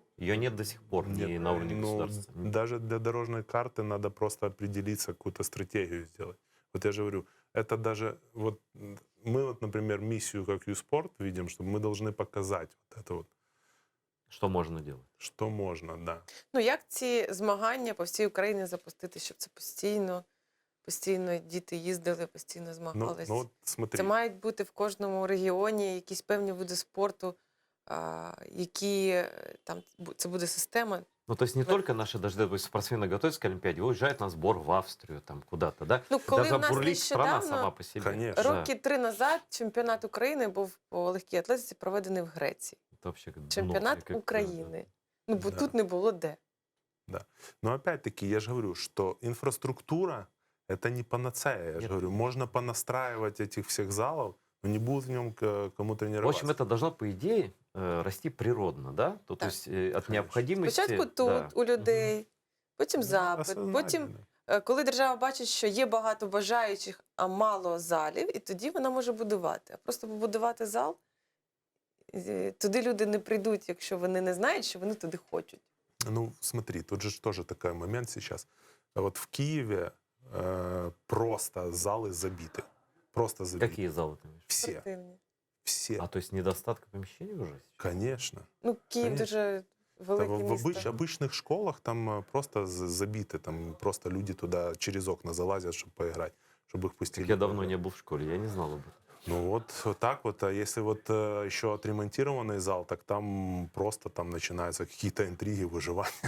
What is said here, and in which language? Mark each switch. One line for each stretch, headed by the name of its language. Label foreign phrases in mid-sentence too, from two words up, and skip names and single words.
Russian: Ее нет до сих пор ни Нет, на уровне ну, государства. даже для дорожной карты надо просто определиться, какую-то стратегию сделать. Вот я же говорю, это даже вот мы вот, например, миссию как Юспорт видим, что мы должны показать вот это вот, Что можно делать? что можно, да.
Ukrainian: Ну, як ці змагання по всій Україні запустити, щоб це постійно діти їздили, постійно
Russian: Ну,
Ukrainian: змагались?
Russian: ну вот смотри,
Ukrainian: Це мають бути в кожному регіоні якісь певні види спорту, які там це буде система.
Russian: Ну, то есть не Вот. только наши даже допустим, спортсмены готовятся к Олимпиаде, уезжают на сбор в Австрию, там куда-то, да?
Ukrainian: Ну, коли
Russian: Даже
Ukrainian: в нас
Russian: бурлить страна
Ukrainian: нещодавно,
Russian: сама по себе. Конечно. Да.
Ukrainian: роки 3 назад, чемпіонат України був по легкій атлетиці проведений в Греції.
Russian: Это вообще как дно,
Ukrainian: Чемпіонат
Russian: как,
Ukrainian: України. Ну, бо
Russian: Да.
Ukrainian: тут не було де.
Russian: но опять-таки я же говорю, что инфраструктура это не панацея. Я же Нет. говорю, можно понастраивать этих всех залов, но не будет в нем кому В тренироваться. общем, это должно, по идее, расти природно, да? То
Ukrainian: Так.
Russian: есть от Конечно. необходимости...
Ukrainian: Спочатку тут,
Russian: да.
Ukrainian: у людей, потім
Russian: Ну,
Ukrainian: запит, потім,
Russian: осознательно.
Ukrainian: коли держава бачить, що є багато бажаючих, а мало залів, і тоді вона може будувати. А просто побудувати зал, туди люди не прийдуть, якщо вони не знають, що вони туди хочуть.
Russian: Ну, смотри, тут же тоже такой момент сейчас. Вот в Киеве просто залы забиты. Просто забиты. Какие залы ты имеешь? Все.
Ukrainian: Спортивні.
Russian: Все. А то есть недостатка помещений уже сейчас? Конечно.
Ukrainian: Ну, Київ
Russian: Конечно.
Ukrainian: дуже
Russian: Да,
Ukrainian: велике
Russian: в
Ukrainian: місто.
Russian: обычных школах там просто забиты, там просто люди туда через окна залазят, чтобы поиграть, чтобы их пустили. Так я давно не был в школе, я не знал об этом. Ну вот так вот. А если вот еще отремонтированный зал, так там просто там начинаются какие-то интриги, выживания.